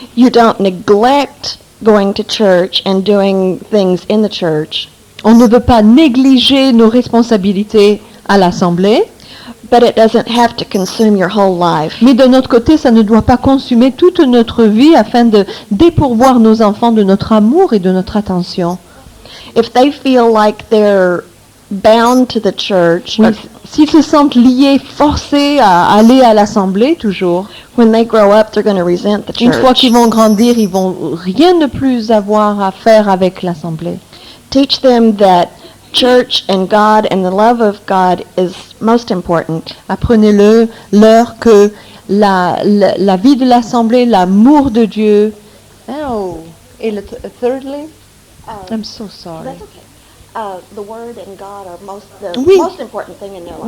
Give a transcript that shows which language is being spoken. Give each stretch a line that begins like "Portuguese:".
English: You don't neglect going to church and doing things in the church,
French: On ne veut pas négliger nos responsabilités à l'Assemblée,
English: but it doesn't have to consume your whole life.
French: mais d'un autre côté, ça ne doit pas consumer toute notre vie afin de dépourvoir nos enfants de notre amour et de notre attention.
English: If they feel like they're bound to the church,
French: Oui, s'ils se sentent liés, forcés à aller à l'Assemblée toujours,
English: when they grow up, they're going to resent the
French: une fois
English: church.
French: qu'ils vont grandir, ils vont rien de plus avoir à faire avec l'Assemblée.
English: Teach them that church and God and the love of God is most important.
French: Apprenez-leur que la vie de l'Assemblée, l'amour de Dieu.
English: Oh, et thirdly, I'm so sorry. The Word and God are
French: Oui.
English: most important thing in their life.